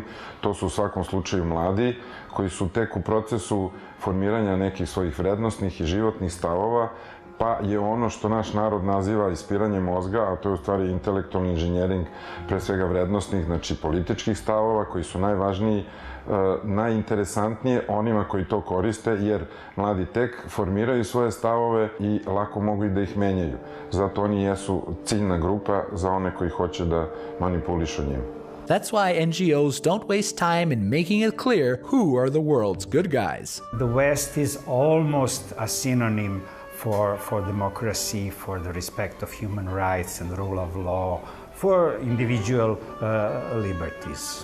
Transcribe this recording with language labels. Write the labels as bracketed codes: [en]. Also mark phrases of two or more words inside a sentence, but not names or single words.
[sr] To su u svakom slučaju mladi, koji su tek u procesu formiranja nekih svojih vrednostnih i životnih stavova, pa je ono što naš narod naziva ispiranje mozga, a to je u stvari intelektualni inženjering, pre svega vrednostnih, znači političkih stavova, koji su najvažniji, najinteresantnije onima koji to koriste, jer mladi tek formiraju svoje stavove i lako mogu i da ih menjaju. Zato oni jesu ciljna grupa za one koji hoće da manipulišu njim. [en] That's why NGOs don't waste time in making it clear who are the world's good guys. The West is almost a synonym for democracy, for the respect of human rights and rule of law, for individual liberties.